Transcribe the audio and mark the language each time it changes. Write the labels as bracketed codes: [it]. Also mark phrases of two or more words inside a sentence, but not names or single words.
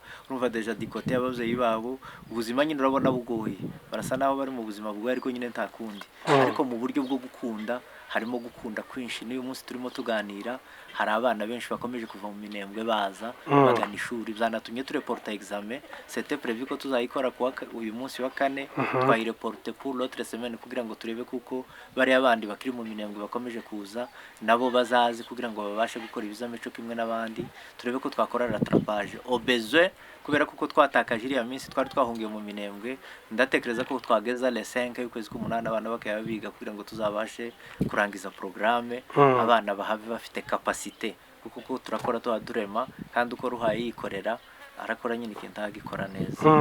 [rw] Urumva deja dikote y'ababyeyi babo, ubuzima nyine urabona bugoye, barasa naho bari mu buzima bugoye ariko nyine nta kundi. Ariko mu buryo bwo gukunda harimo gukunda kwinshi. N'uyu munsi turimo tuganira hari abana benshi bakomeje kuva mu Minembwe baza bagana ishuri, byanatumye tureporta examen. [fr] C'était prévu [rw] ko tuzayikora uyu munsi wa 4, twayireporte [fr] pour l'autre semaine [rw] kugira ngo turebe kuko bari abandi bakiri mu Minembwe bakomeje kuza nabo bazazi kugira ngo babashe gukora ibizame cyo kimwe n'abandi, turebe ko twakora [fr] rattrapage au besoin, [rw] kubera kuko twatakaje iriya minsi twari twahungiye mu Minembwe. Ndatekereza ko twageza le 5 y'ukwezi k'umunani abana bakaya biga kugira ngo tuzabashe kurangiza programme, abana bahave bafite capacité kuko turakora turema kandi uko ruhaye yikorera arakora nyine ikintu agikora neza.